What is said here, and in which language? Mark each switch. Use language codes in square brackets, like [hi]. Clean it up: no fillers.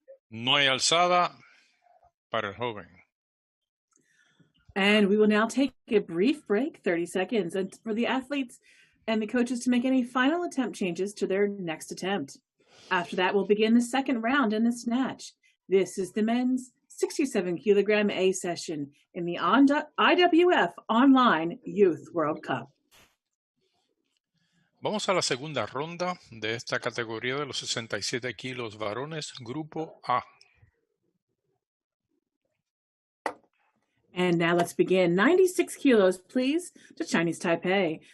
[es] No hay alzada para el joven. [en] And we will now take a brief break, 30 seconds, and for the athletes and the coaches to make any final attempt changes to their next attempt. After that, we'll begin the second round in the snatch. This is the men's 67 kilogram A session in the IWF Online Youth World Cup. [es] Vamos a la segunda ronda de esta categoría de los 67 kilos varones, grupo A. [en] And now let's begin. 96 kilos, please, to Chinese Taipei.